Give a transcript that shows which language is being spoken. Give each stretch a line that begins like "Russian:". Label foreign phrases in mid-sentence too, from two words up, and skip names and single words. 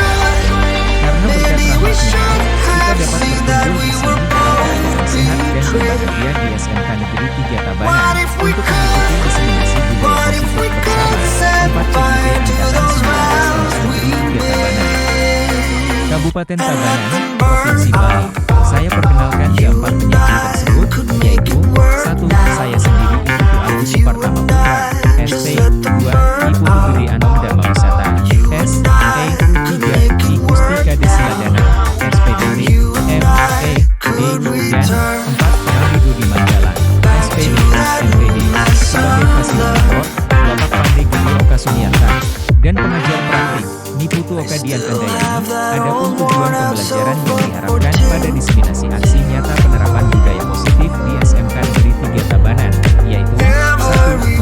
Indonesian: Karena berkat rahmat-Nya, kita dapat berkumpul di sini dalam keadaan sehat dan berbahagia di SMK Negeri 3 Tabanan untuk mengikuti diseminasi budaya positif bersama 4 CGP Angkatan 19 Negeri 3 Tabanan, Kabupaten Tabanan, Provinsi Bali. Saya perkenalkan keempat penyaji tersebut, yaitu 1. Saya sendiri Iputu Agus Supartama Putra, SP. 2. Iputu Gede Anom Dharma Wisata, SE. 3. I Mustika Desiladana, SPDB, ME, D. Dan 4. Rudi Rudi Mandala, SPD, MPD. Sebagai fasilitator, Bapak Pandey Gede Oka Sumiarta, dan pengajar praktik, Niputu Oka Dian Andayani. Adapun tujuan pembelajaran yang diharapkan pada diseminasi aksi nyata penerapan budaya positif di SMK Negeri 3 Tabanan, yaitu 1.